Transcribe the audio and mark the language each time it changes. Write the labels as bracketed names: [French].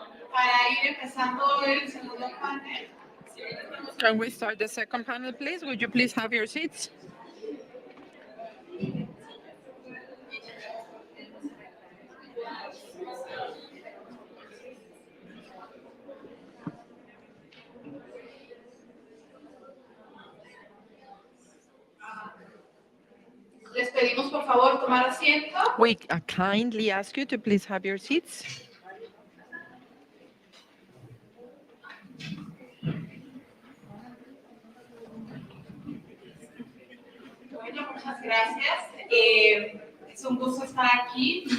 [Spanish] Para ir empezando el segundo panel. [English] Can we start the second panel, please? Would you please have your seats? [Spanish] Les pedimos por favor tomar asiento. [English] We kindly ask you to please have your seats. [Spanish] Bueno, muchas gracias. Es un gusto estar aquí.